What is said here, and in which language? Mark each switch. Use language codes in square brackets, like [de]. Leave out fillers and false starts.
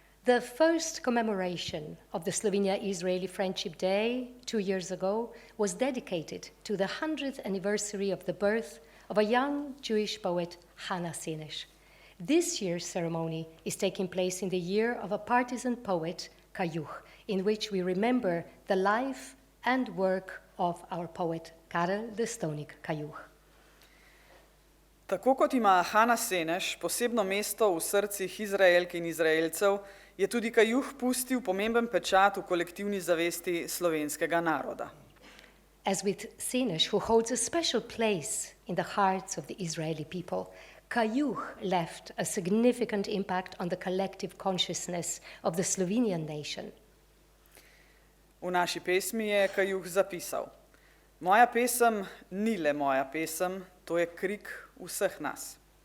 [en] The first commemoration of the Slovenia-Israeli Friendship Day 2 years ago was dedicated to the 100th anniversary of the birth of a young Jewish poet, Hane Seneš. This year's ceremony is taking place in the year of a partisan poet, Kajuh, in which we remember the life and work of our poet, Karel Destovnik Kajuh. [sl] Tako kot ima Hane Seneš posebno mesto v srcih Izraelk in Izraelcev, je tudi Kajuh pustil pomemben pečat v kolektivni zavesti slovenskega naroda. [en] As with Seneš, who holds a special place in the hearts of the Israeli people, Kajuh left a significant impact on the collective consciousness of the Slovenian nation. [sl] V naši pesmi je Kajuh zapisal: Moja pesem ni le moja pesem, to je krik vseh nas.